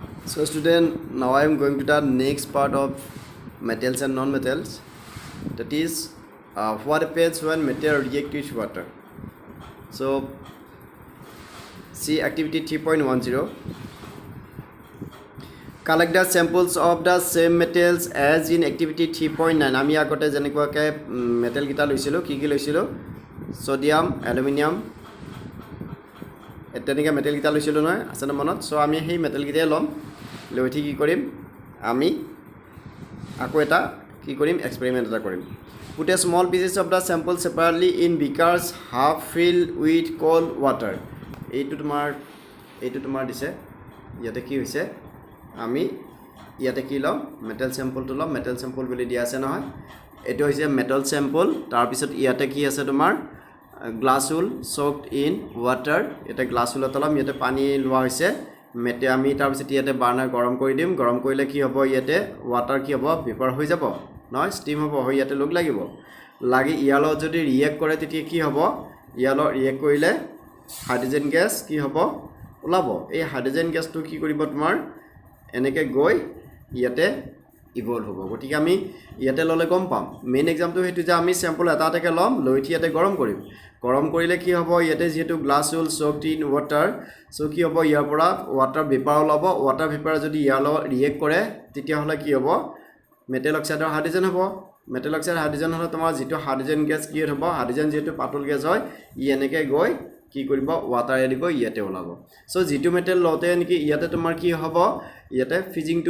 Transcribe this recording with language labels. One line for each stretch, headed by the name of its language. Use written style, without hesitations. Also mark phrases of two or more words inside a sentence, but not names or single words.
English: So student, now I am going to the next part of metals and non-metals. That is, what happens when metal react with water. So, see activity 3.10. Collect the samples of the same metals as in activity 3.9.
Assamese: আমি আগতে যেনেকুৱাকৈ মেটেল কিটা লৈছিলো কি লৈছিলো সোডিয়াম এলুমিনিয়াম তেনেকৈ মেটেল কিটা লৈছিলো নহয় আছে না মনত সো আমি সেই মেটেল কিটাই লম লৈ উঠি কি কৰিম আমি আকৌ এটা কি কৰিম এক্সপেৰিমেন্ট এটা কৰিম
English: put a small pieces of the sample separately in beakers half filled with cold water
Assamese: এইটো তোমাৰ দিছে ইয়াতে কি হৈছে আমি ইয়াতে কি লম
English: metal sampleটো
Assamese: লম
English: metal sample
Assamese: বুলি দিয়া আছে নহয় এটো হৈছে
English: metal sample
Assamese: তাৰ পিছত ইয়াতে কি আছে তোমাৰ
English: glass wool soaked in water
Assamese: এটা
English: glass woolত
Assamese: লম ইয়াতে পানী লোৱা হৈছে মেটে আমি তাৰ পিছত ইয়াতে বাৰ্নাৰ গৰম কৰি দিম গৰম কৰিলে কি হ'ব ইয়াতে ওয়াটাৰ কি হ'ব ভেপাৰ হৈ যাব নহয় স্টিম হ'ব হৈ ইয়াতে লগ লাগিব লাগি ইয়ালো যদি ৰিএক্ট কৰে তেতিয়া কি হ'ব ইয়ালো ৰিএক্ট কৰিলে
English: hydrogen gas
Assamese: কি হ'ব ওলাব এই
English: hydrogen gasটো
Assamese: কি কৰিব তোমাৰ এনেকে গৈ ইয়াতে ইভলভ হ'ব গতিকে আমি ইয়াতে ললে গম পাম
English: main exampleটো
Assamese: হেতু যে আমি স্যাম্পল এটা এটাকে লম লৈ ইয়াতে গৰম কৰিম গৰম কৰিলে কি হ'ব ইয়াতে যেটো
English: glass wool soaked in water
Assamese: সো কি হ'ব ইয়াৰ পৰা
English: water vapour
Assamese: ওলাব
English: water vapour
Assamese: যদি ইয়ালো ৰিএক্ট কৰে তেতিয়া হলে কি হ'ব
English: metal oxideৰ
Assamese: হাইড্ৰোজেন হ'ব মেটেল
English: oxide hydrogen
Assamese: হলে তোমাৰ যেটো
English: hydrogen gas
Assamese: কি হ'ব হাইড্ৰোজেন যেটো পাতল গ্যাস হয় ই এনেকে গৈ কি কৰিব ওয়াটাৰ এৰি গৈ ইয়াতে ওলাব সো যেটো মেটেল লতে নেকি ইয়াতে তোমাৰ কি হ'ব ইয়াতে ফিজিং টু